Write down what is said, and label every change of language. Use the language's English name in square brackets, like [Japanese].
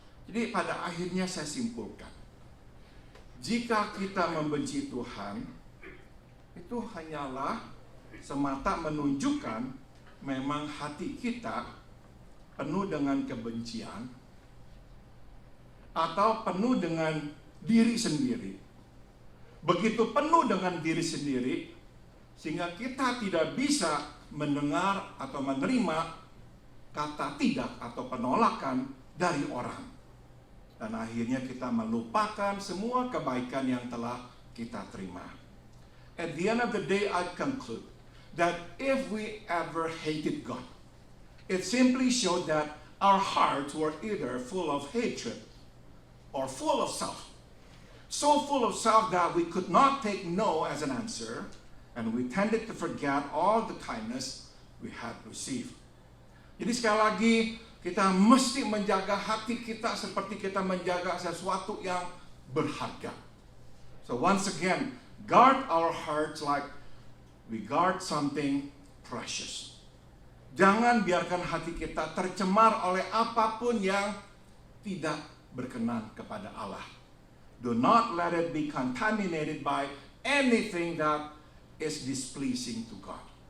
[Indonesian] Jadi pada akhirnya saya simpulkan, jika kita membenci Tuhan, itu hanyalah semata menunjukkan memang hati kita penuh dengan kebencian atau penuh dengan diri sendiri. Begitu penuh dengan diri sendiri, sehingga kita tidak bisa mendengar atau menerima kata tidak atau penolakan dari orang. Dan akhirnya kita melupakan semua kebaikan yang telah kita terima. [English] At the end of the day, I conclude that if we ever hated God, it simply showed that our hearts were either full of hatred or full of self. So full of self that we could not take no as an answer, and we tended to forget all the kindness we had received. [Indonesian] Jadi sekali lagi, kita mesti menjaga hati kita seperti kita menjaga sesuatu yang berharga. [English] So once again, guard our hearts like we guard something precious. [Indonesian] Jangan biarkan hati kita tercemar oleh apapun yang tidak berkenan kepada Allah. [English] Do not let it be contaminated by anything that is displeasing to God.